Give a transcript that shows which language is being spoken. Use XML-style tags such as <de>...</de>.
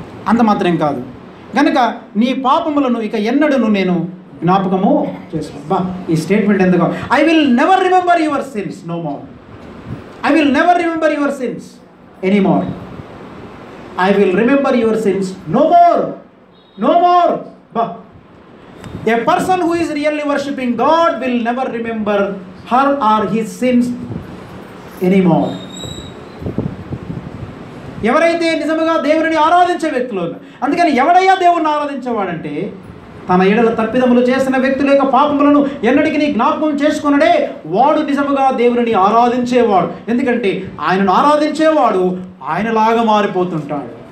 <te>అంత మాత్రం కాదు, కనుక నీ పాపములను ఇక ఎన్నడూను నేను జ్ఞాపకము చేసుకో.</te> <en>బా,</en> <te>ఈ స్టేట్మెంట్ ఎందుకు?</te> <en>I will never remember your sins no more. I will never remember your sins any more. I will remember your sins no more, no more. బా, a person who is really worshipping God will never remember her or his sins anymore.</en> <te>ఎవరైతే నిజముగా దేవుని ఆరాధించే వ్యక్తులు, అందుకని ఎవడయ్యా దేవుణ్ణి ఆరాధించేవాడంటే తన ఎడల తప్పిదములు చేసిన వ్యక్తుల యొక్క పాపములను ఎన్నటికీ జ్ఞాపకం చేసుకున్నడే వాడు నిజముగా దేవుని ఆరాధించేవాడు. ఎందుకంటే ఆయనను ఆరాధించేవాడు ఆయనలాగా మారిపోతుంటాడు.</te>